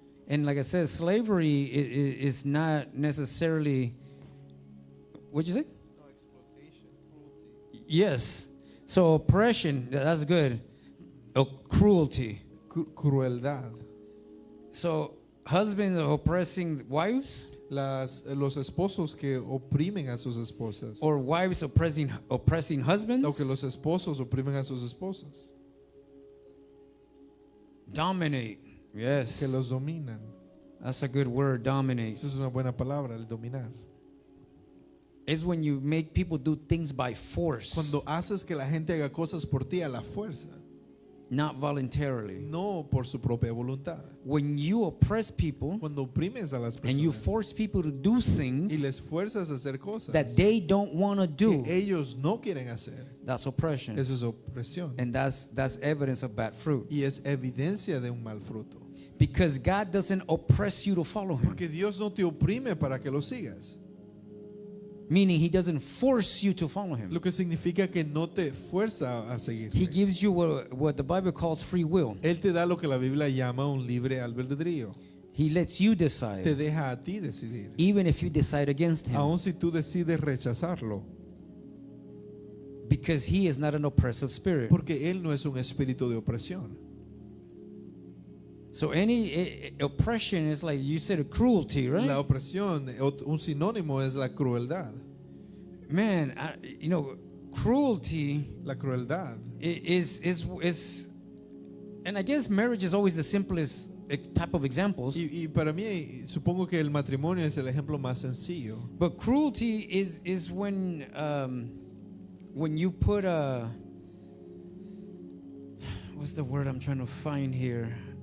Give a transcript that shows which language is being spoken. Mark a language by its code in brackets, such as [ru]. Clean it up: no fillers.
[en] And like I said, slavery is not necessarily. What'd you say? Yes. So oppression, that's good. Cruelty. [es] Crueldad. [en] So husbands are oppressing wives, [es] Los esposos que oprimen a sus esposas. [en] or wives oppressing husbands. [es] O que los esposos oprimen a sus esposas. [en] Dominate. Yes. [es] Que los dominan. [en] That's a good word, dominate. [es] Esa es una buena palabra, el dominar. [en] It's when you make people do things by force, [es] Cuando haces que la gente haga cosas por ti a la fuerza, [en] not voluntarily. [es] no por su propia voluntad. [en] When you oppress people [es] Cuando oprimes a las [en] and you [es] personas [en] force people to do [es] y [en] things [es] les fuerzas a hacer cosas [en] that they don't want to do, [es] que ellos no quieren hacer, [en] that's oppression. [es] eso es opresión. [en] And that's evidence of bad fruit. [es] Y es evidencia de un mal fruto. [en] Because God doesn't oppress you to follow Him. [es] Porque Dios no te oprime para que lo sigas. [en] Meaning He doesn't force you to follow Him. [es] Lo que significa que no te fuerza a seguir. [en] He gives you what the Bible calls free will. [es] Él te da lo que la Biblia llama un libre albedrío. [en] He lets you [es] Te [en] decide, [es] deja a ti decidir. [en] even if you decide against Him. [es] Aun si tú decides rechazarlo. [en] Because He is not an oppressive spirit. [es] Porque Él no es un espíritu de opresión. [en] So any oppression is like you said, a cruelty, right? [es] La opresión, un sinónimo es la crueldad. [en] Man, cruelty [es] La crueldad. [en] is, and I guess marriage is always the simplest type of examples. [es] Y para mí, supongo que el matrimonio es el ejemplo más sencillo. [en] But cruelty is when you put what's the word I'm trying to find here?